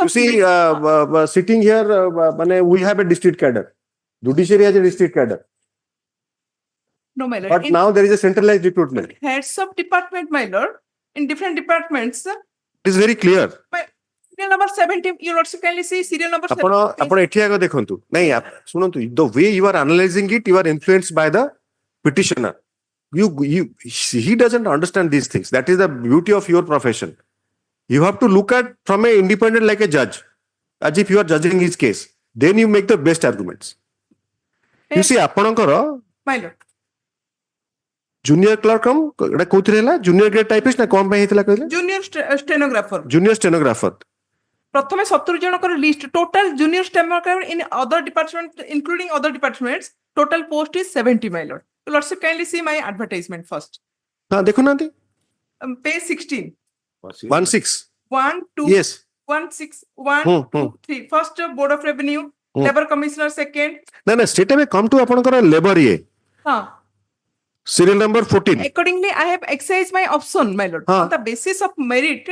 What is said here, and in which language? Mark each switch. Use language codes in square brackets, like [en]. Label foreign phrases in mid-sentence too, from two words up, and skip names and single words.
[en] You see, sitting here, we have a district cadre. Judiciary has a district cadre. No, my lord. But now there is a centralized recruitment. Heads of department, my lord. In different departments. It is very clear. Serial number 70. You lordship kindly see serial number 70. [or] ଆପଣ ଏଠି ଆଗ ଦେଖନ୍ତୁ ନାଇଁ ଶୁଣନ୍ତୁ [en] the way you are analyzing it, you are influenced by the petitioner. He doesn't understand these things. That is the beauty of your profession. You have to look at from a independent like a judge, as if you are judging his case. Then you make the best arguments. You see, ଆପଣଙ୍କର my lord. Junior clerk [or] ଏଟା କୋଉଥିରେ ହେଲା [en] junior grade typist [or] ନା କଣ ପାଇଁ ହେଇଥିଲା କହିଲେ? [en] Junior stenographer. Junior stenographer. [or] ପ୍ରଥମେ 70 ଜଣଙ୍କର [en] list total junior stenographer in other departments including other departments total post is 70, my lord. Lordship kindly see my advertisement first. [or] हाँ देखुନାହାନ୍ତି [en] page 16. 16 1 2 yes 1 6 1 2 3 first board of revenue Labour Commissioner second. ନା straight away come to ଆପଣଙ୍କର labor ଇଏ serial number 14. Accordingly, I have exercised my option, my lord, on the basis of merit.